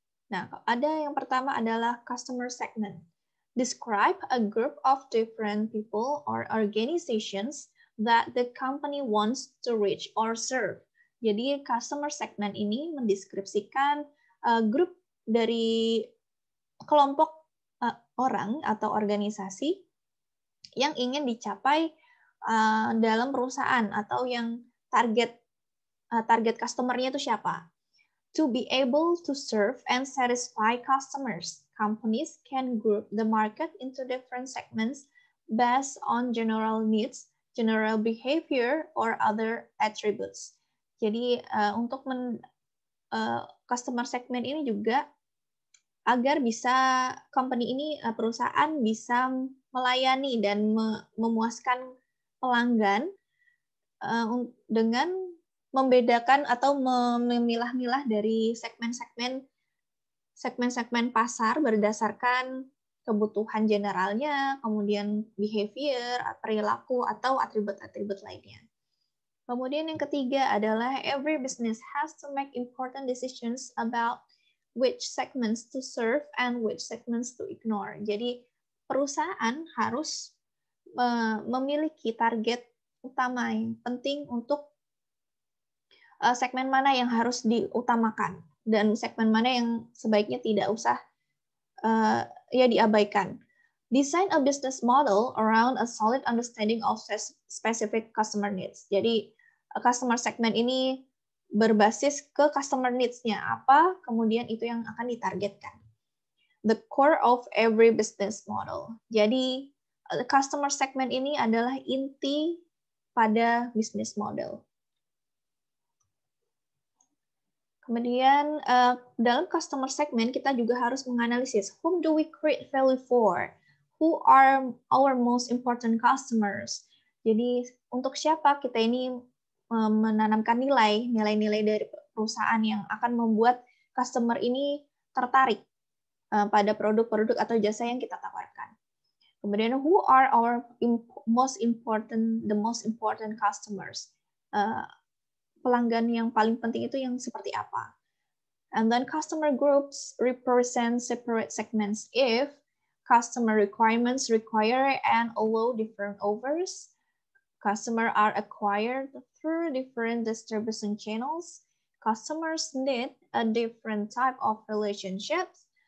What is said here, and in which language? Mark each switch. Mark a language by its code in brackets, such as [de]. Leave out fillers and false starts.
[id] Nah, ada yang pertama adalah customer segment. [en] Describe a group of different people or organizations that the company wants to reach or serve. [id] Jadi customer segment ini mendeskripsikan grup dari kelompok orang atau organisasi yang ingin dicapai dalam perusahaan atau yang target customer-nya itu siapa. [en] To be able to serve and satisfy customers, companies can group the market into different segments based on general needs, general behavior, or other attributes. [id] Jadi untuk customer segment ini juga agar bisa company ini, perusahaan bisa melayani dan memuaskan pelanggan dengan membedakan atau memilah-milah dari segmen-segmen pasar berdasarkan kebutuhan generalnya, kemudian behavior, perilaku, atau atribut-atribut lainnya. Kemudian yang ketiga adalah [en] every business has to make important decisions about which segments to serve and which segments to ignore. [id] Jadi perusahaan harus memiliki target utama yang penting untuk segmen mana yang harus diutamakan dan segmen mana yang sebaiknya tidak usah diabaikan. [en] Design a business model around a solid understanding of specific customer needs. [id] Jadi customer segment ini berbasis ke customer needs-nya apa, kemudian itu yang akan ditargetkan. [en] The core of every business model. [id] Jadi customer segment ini adalah inti pada business model. Kemudian dalam customer segment kita juga harus menganalisis [en] whom do we create value for, who are our most important customers. [id] Jadi untuk siapa kita ini menanamkan nilai-nilai dari perusahaan yang akan membuat customer ini tertarik pada produk-produk atau jasa yang kita tawarkan. [en] Kemudian who are our most important customers. [id] Pelanggan yang paling penting itu yang seperti apa. [en] And then customer groups represent separate segments if customer requirements require and allow different offers. Customers are acquired through different distribution channels. Customers need a different type of relationships.